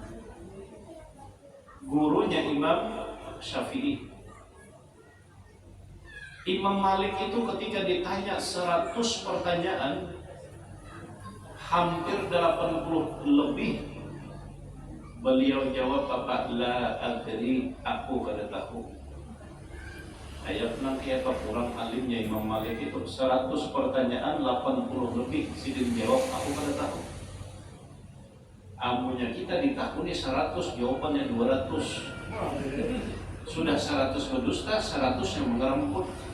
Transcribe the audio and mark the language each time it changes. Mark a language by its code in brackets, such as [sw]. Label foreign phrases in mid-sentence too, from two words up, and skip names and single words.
[bjn] Gurunya Imam Syafi'i. Imam Malik itu ketika ditanya 100 pertanyaan, hampir 80 lebih beliau jawab apa? [ar] لا أدري, [bjn] aku kada tahu. Ayat nanti apa kurang alimnya Imam Malik itu 100 pertanyaan 80 lebih sidin jawab aku kada tahu. Amunya kita ditahuni 100 jawabannya 200. Sudah 100 berdusta, 100 yang mengeremput.